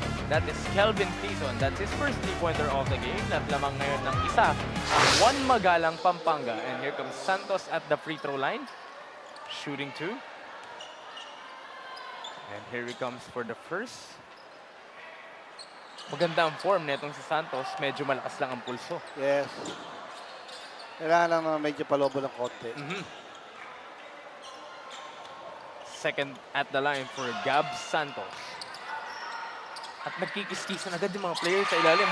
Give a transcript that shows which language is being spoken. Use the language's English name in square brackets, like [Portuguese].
[English] That is Kelvin Tizon. That's his first three-pointer of the game. [Filipino] At lamang ngayon ng isa. [English] Juan Magalang Pampanga. And here comes Santos at the free throw line. Shooting 2. And here he comes for the first. [Filipino] Maganda ang form netong si Santos. Medyo malakas lang ang pulso. [English] Yes. [Filipino] Kailangan lang na medyo palobo ng konti. [English] Second at the line for Gab Santos. [Filipino] At nagkikis-kisan agad yung mga players sa ilalim.